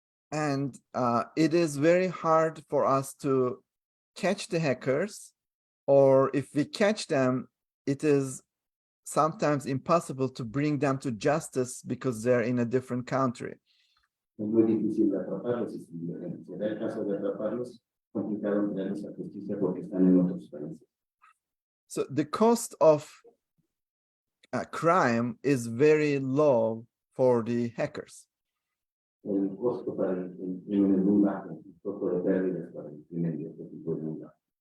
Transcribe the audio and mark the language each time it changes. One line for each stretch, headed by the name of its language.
English: And it is very hard for us to catch the hackers, or if we catch them, it is sometimes impossible to bring them to justice because they're in a different country.
Spanish: Es muy difícil de atraparlos, y si se da el caso de atraparlos, complicado traerlos a justicia porque están en otros países.
English: So the cost of crime is very low for the hackers.
Spanish: el costo para el crimen es muy bajo, el costo de pérdidas para el crimen de este tipo es muy bajo.